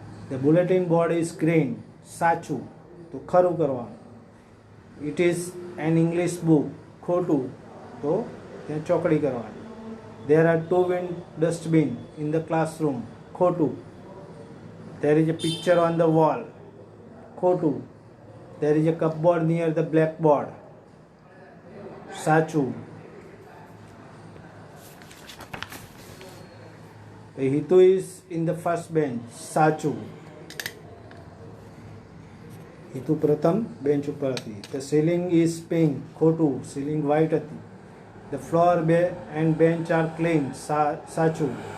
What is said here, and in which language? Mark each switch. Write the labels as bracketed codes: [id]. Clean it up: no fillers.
[en] the bulletin board is green, [gu] સાચું, તો ખરું કરવાનું. [en] it is an English book, [gu] ખોટું, તો ત્યાં ચોકડી કરવાની. [en] there are 2 wind dustbin in the classroom, [gu] ખોટું. [en] there is a picture on the wall, [gu] ખોટું. [en] there is a cupboard near the blackboard, [gu] સાચું. [en] Hitu is in the first bench, [gu] સાચું. હિતુ પ્રથમ બેન્ચ ઉપર હતી. [en] The ceiling is pink, [gu] ખોટું, ceiling white હતી. [en] The floor and bench are clean, [gu] સાચું.